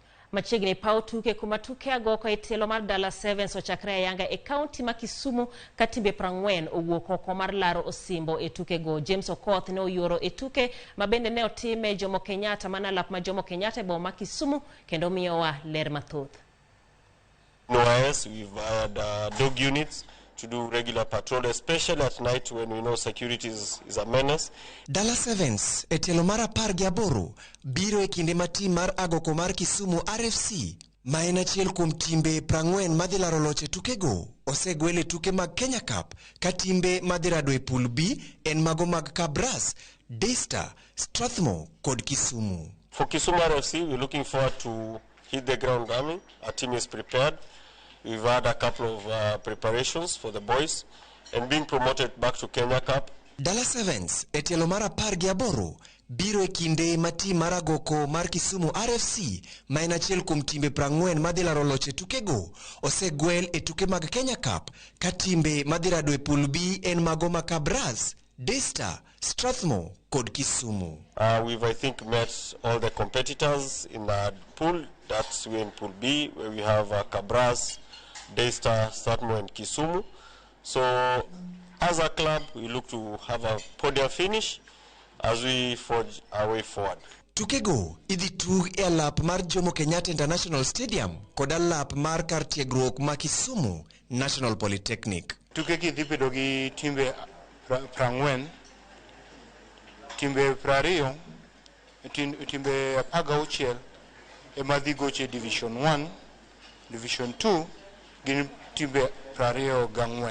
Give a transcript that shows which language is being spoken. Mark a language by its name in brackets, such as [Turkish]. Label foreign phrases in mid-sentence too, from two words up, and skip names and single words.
[Luo (Kenya and Tanzania)] Machiegni paw tuke kuma tuke agoko e tielo mar Dala Sevens ochakre ayanga e kaunti ma Kisumu ka timbe 40 owuok oko mar laro osimbo e tuke go. James Okoth ne oyoro e tuke ma bende ne otime Jomo Kenyatta mana lap ma Jomo Kenyatta e boma ma Kisumu kendo miyowa ler mathoth. [English] Yes, we've had dog units to do regular patrol, especially at night when we know security is a menace. [Luo (Kenya and Tanzania)] Dala Sevens e tielo mar 18 biro e kinde ma tim mar agoko mar Kisumu RFC ma en achiel kuom timbe 40 madhi laro loche tukego osegwele tuke mag Kenya Cup ka timbe madhi rado e [English] pool B [Luo (Kenya and Tanzania)] en mago mag Kabras, Daystar, Strathmore kod Kisumu. [English] For Kisumu RFC, we're looking forward to hit the ground running. Our team is prepared. We've had a couple of preparations for the boys and being promoted back to Kenya Cup. Dala Sevens e tielo mar 18 biro e kinde ma tim mar agoko mar Kisumu RFC ma en achiel kuom timbe 40 madhi laro loche tukego osegwel e tuke mag Kenya Cup ka timbe madhi rado e pool B en mago ma Kabras, Daystar, Strathmore kod Kisumu. We've, I think, met all the competitors in the pool. That's we in pool B, where we have Kabras, Daystar, Strathmore and Kisumu. So as a club, we look to have a podium finish as we forge our way forward. [Luo (Kenya and Tanzania)] Tukego idhi tug e alap mar Jomo Kenyatta International Stadium kod alap mar kar tiegruok ma Kisumu National Polytechnic. Tukegi dhi bedo gi timbe 40, timbe 20, timbe 16 ema dhi goche Division 1, Division 2 gin timbe 24.